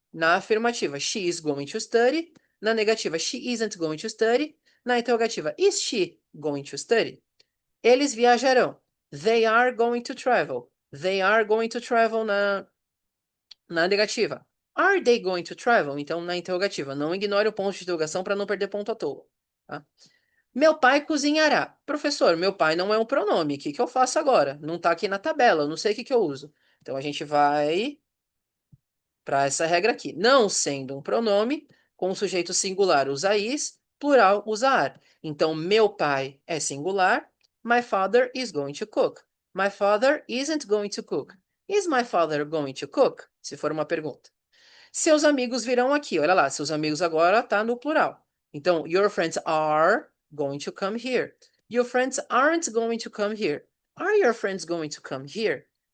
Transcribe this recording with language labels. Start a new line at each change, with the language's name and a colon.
Portuguese: Na afirmativa,
English: she is going to study.
Portuguese: Na negativa,
English: she isn't going to study.
Portuguese: Na interrogativa,
English: is she going to study?
Portuguese: Eles viajarão.
English: They are going to travel. They are going to travel
Portuguese: na negativa.
English: Are they going to travel?
Portuguese: Então, na interrogativa. Não ignore o ponto de interrogação para não perder ponto à toa. Tá? Meu pai cozinhará. Professor, meu pai não é um pronome. O que que eu faço agora? Não está aqui na tabela. Eu não sei o que que eu uso. Então, a gente vai para essa regra aqui. Não sendo um pronome, com o sujeito singular usa is, plural usa are. Então, meu pai é singular.
English: My father is going to cook. My father isn't going to cook. Is my father going to cook?
Portuguese: Se for uma pergunta. Seus amigos virão aqui. Olha lá, seus amigos agora tá no plural.
English: Então, your friends are going to come here. Your friends aren't going to come here. Are your friends going to come here?